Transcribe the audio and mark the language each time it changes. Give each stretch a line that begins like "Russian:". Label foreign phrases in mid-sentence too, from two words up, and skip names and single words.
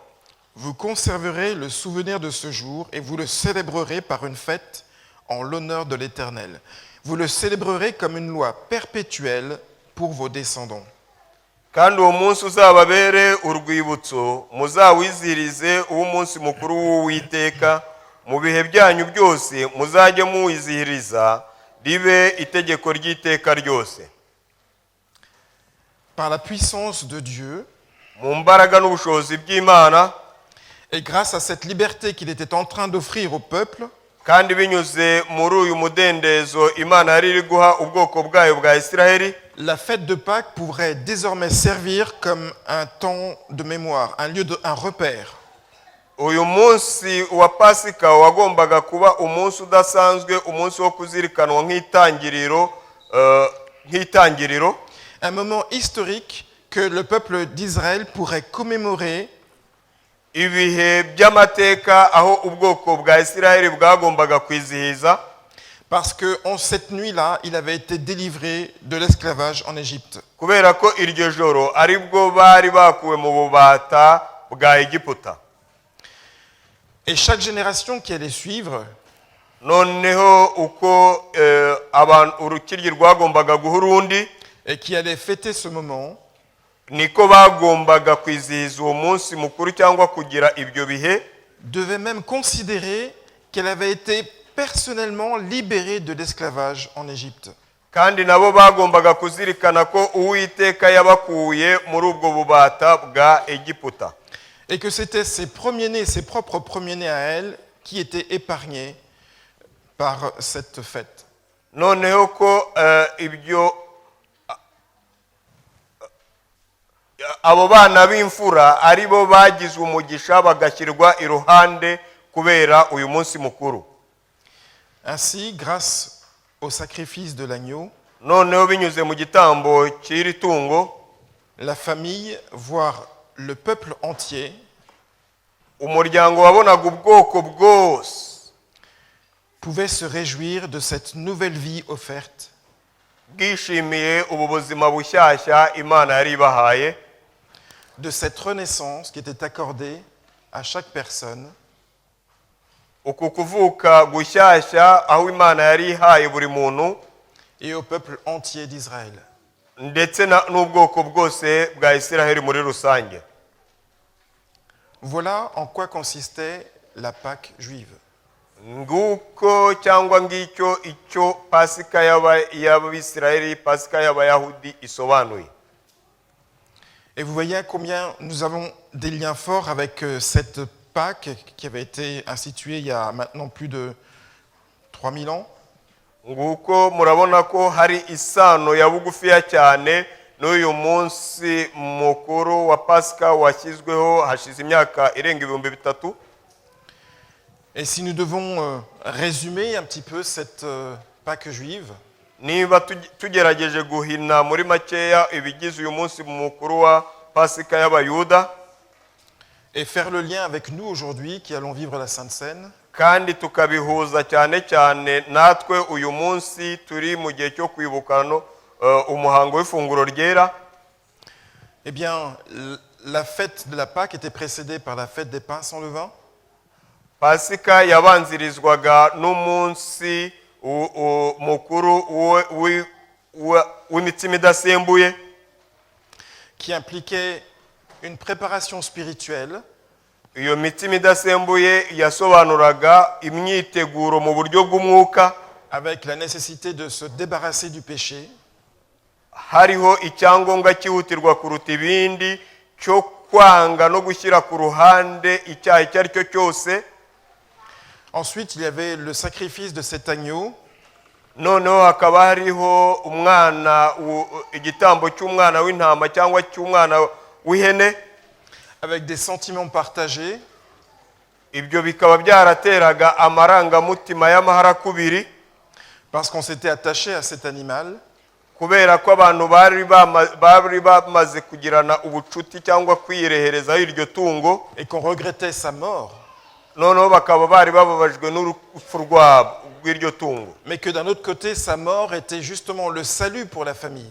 French: Vous conserverez le souvenir de ce jour et vous le célébrerez par une fête en l'honneur de l'Éternel. Vous le célébrerez comme une loi perpétuelle pour vos descendants.
Kinyarwanda: Kandi uwo munsi uzababere urwibutso, muzawizirize umunsi mukuru w'Uwiteka, mu bihe byanyu byose muzajye muwizihiriza, ribe itegeko ry'iteka ryose.
French: Par la puissance de Dieu,
Kinyarwanda: Mu mbaraga n'ubushobozi bw'Imana,
French: et grâce à cette liberté qu'il était en train d'offrir au peuple,
Kinyarwanda: kandi binyuze muri uyu mudendezo Imana yari iri guha ubwoko bwayo bwa Isiraheli,
French: la fête de Pâques pourrait désormais servir comme un temps de mémoire, un repère.
Kinyarwanda: uyu munsi wa Pasika wagombaga kuba umunsi udasanzwe, umunsi wo kuzirikanwa nk'itangiriro,
French: Un moment historique que le peuple d'Israël pourrait commémorer
Kinyarwanda: ibihe by'amateka aho ubwoko bwa Isiraheli bwagombaga kwizihiza,
French: Parce que en cette nuit-là, il avait été délivré de l'esclavage en Égypte.
Kinyarwanda: kubera ko iryo joro aribwo bari bakuwe mu bubata bwa Egiputa.
French: Et chaque génération qui allait suivre
Kinyarwanda: Noneho uko urukiryi rwagombaga guha urundi,
French: et qui allait fêter ce moment,
Kinyarwanda: niko bagombaga kwizihiza uwo munsi mukuru cyangwa kugira ibyo bihe,
French: devait même considérer qu'elle avait été personnellement libérée de l'esclavage en Égypte.
Kinyarwanda: kandi nabo bagombaga kuzirikana ko Uwiteka yabakuye muri ubwo bubata bwa Egiputa,
French: Et que c'était ses premiers-nés, ses propres premiers-nés à elle, qui étaient épargnés par cette fête.
Kinyarwanda: noneho ko ibyo abo bana b'imfura ari bo bagize umugisha bagashyirwa iruhande kubera uyu munsi mukuru.
French: Ainsi, grâce au sacrifice de l'agneau,
Kinyarwanda: Noneho binyuze mu gitambo cy'iri tungo,
French: la famille, voire le peuple entier,
Kinyarwanda: umuryango wabonaga ubwoko bwose
French: pouvait se réjouir de cette nouvelle vie offerte,
Kinyarwanda: bwishimiye ubu buzima bushyashya Imana yari ibahaye,
French: de cette renaissance qui était accordée à chaque personne,
Kinyarwanda: uku kuvuka gushyashya aho Imana yari ihaye buri muntu
French: et au peuple entier d'Israël.
Kinyarwanda: ndetse n'ubwoko bwose bwa Isiraheli muri rusange.
French: Voilà en quoi consistait la Pâque juive.
Kinyarwanda: Nguko cyangwa ngicyo icyo Pasika y'Abisiraheli, Pasika y'Abayahudi isobanuye.
French: Et vous voyez combien nous avons des liens forts avec cette Pâque qui avait été instituée il y a maintenant plus de 3000 ans.
Kinyarwanda: Nguko murabona ko hari isano ya bugufiya cyane n'uyu munsi mukuru wa Pasika washyizweho hashize imyaka irenga 3000.
French: Et si nous devons résumer un petit peu cette Pâque juive,
Kinyarwanda: niba tugerageje guhina muri makeya ibigize uyu munsi mukuru wa Pasika y'Abayuda
French: et faire le lien avec nous aujourd'hui qui allons vivre la Sainte Seine,
Kinyarwanda: kandi tukabihuza cyane cyane natwe uyu munsi turi mu gihe cyo kwibukana umuhango w'ifunguro ryera,
French: eh bien, la fête de la Pâque était précédée par la fête des pains sans levain.
Kinyarwanda: Pasika yabanzirizwaga n'umunsi mukuru w'imitsima idasembuye,
French: qui impliquait une préparation spirituelle
Kinyarwanda: iyo mitsima idasembuye yasobanuraga imyiteguro mu buryo bw'umwuka,
French: avec la nécessité de se débarrasser du péché,
Kinyarwanda: hariho icyangombwa cyihutirwa kuruta ibindi cyo kwanga no gushyira ku ruhande icyaha icyo ari cyo cyose.
French: Ensuite, il y avait le sacrifice de cet agneau,
Kinyarwanda: noneho hakaba hariho igitambo cy'umwana w'intama cyangwa cy'umwana w'ihene,
French: avec des sentiments partagés,
Kinyarwanda: ibyo bikaba byarateraga amarangamutima y'amaharakubiri,
French: parce qu'on s'était attaché à cet animal,
Kinyarwanda: kubera ko abantu bari bamaze kugirana ubucuti cyangwa kwireherezaho iryo tungo,
French: et qu'on regrettait sa mort,
Kinyarwanda: noneho bakaba bari bababajwe n'urupfu rw'iryo tungo,
French: mais que d'un autre côté, sa mort était justement le salut pour la famille.